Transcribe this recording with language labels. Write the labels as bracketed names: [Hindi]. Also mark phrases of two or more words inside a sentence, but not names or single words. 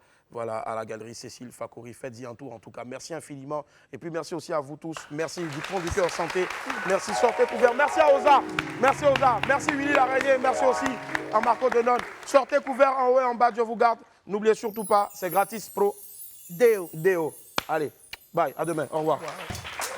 [French] Voilà, à la galerie Cécile Fakouri. Faites-y un tour, en tout cas. Merci infiniment. Et puis, merci aussi à vous tous. Merci du fond du cœur santé. Merci, sortez couvert. Merci à Oza. Merci Oza. Merci Willy l'araignée. Merci aussi à Marco Denon. Sortez couvert en haut et en bas. Dieu vous garde. N'oubliez surtout pas, c'est [Latin] gratis pro. [French] Deo. Deo. Allez, bye. À demain. Au revoir.